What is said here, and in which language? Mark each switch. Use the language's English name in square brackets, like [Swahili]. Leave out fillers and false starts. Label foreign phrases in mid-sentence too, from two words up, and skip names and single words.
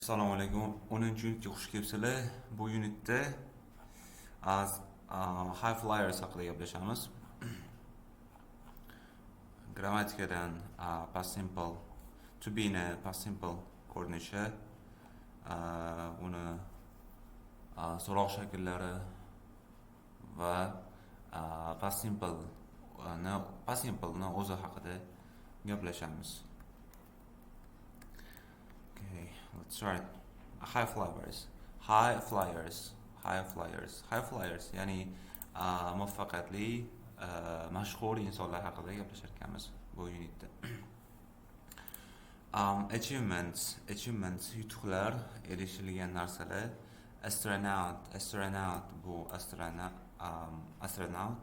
[Uzbek] Assalomu alaykum. 10-unitga xush kelibsizlar. Bu unitda [English] high flyers [Uzbek] haqida gaplashamiz. Grammatikadan [English] past simple, to be [Uzbek] ni [English] past simple [Uzbek] ko'rinishi, uni so'roq shakllari va [English] past simple [Uzbek] ni o'zi haqida gaplashamiz. [English] Okay, let's start. High flyers. High flyers. [Uzbek] Yani muvaffaqiyatli, mashhur insonlar haqida gaplashar ekanmiz bu unitda. Achievements, yutuqlar, erishilgan narsalar. Astronaut bu astronaut.